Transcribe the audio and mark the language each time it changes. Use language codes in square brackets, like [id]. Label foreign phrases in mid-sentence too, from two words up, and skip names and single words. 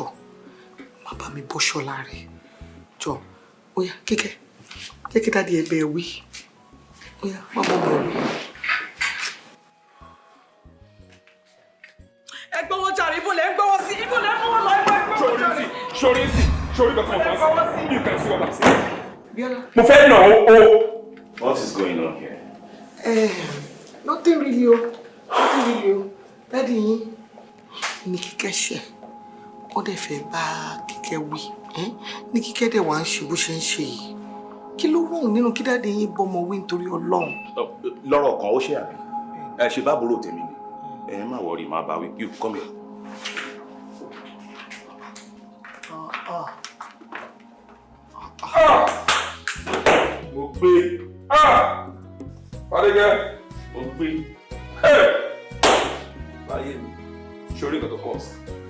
[yo] Má bá mi bọ́ ṣọ́lá rẹ̀. Jọ. Ó yá, Kíkẹ́. Jẹ́ kí dádì ẹbẹ̀ wí. Ó yá, má bọ́ bọ̀ wí. Ẹ gbọ́wọ́ jàre, ibo lẹ ń gbọ́wọ́ sí. Ibo lẹ ń gbọ́wọ́ lọ. Sori kankan ọ̀fọ̀ sí. [en] You can see what I'm saying. [yo] Mo fẹ́ nà ó. [en] What is going on here? Nothing really o. Nothing really o. [yo] Dádì yín ní Kíkẹ́ ṣe. Ó dẹ̀ fẹ́ bá Kíkẹ́ wí. Ní Kíkẹ́ dẹ̀ wá ń ṣe bó ṣe ń ṣe yìí. Kí ló rọrùn nínú kí dádì yín bọ́mọ wí nítorí Ọlọ́run? Lọ́rọ̀ kan ó ṣe àbí? Ṣe bá àbúrò tèmi ni. Má worry, má bá wí. [en] You come here. [yo] Mo gbé. Fadégẹ́. Mo gbé. Láyé mi. Sori nǹkan tó kọ̀ sí.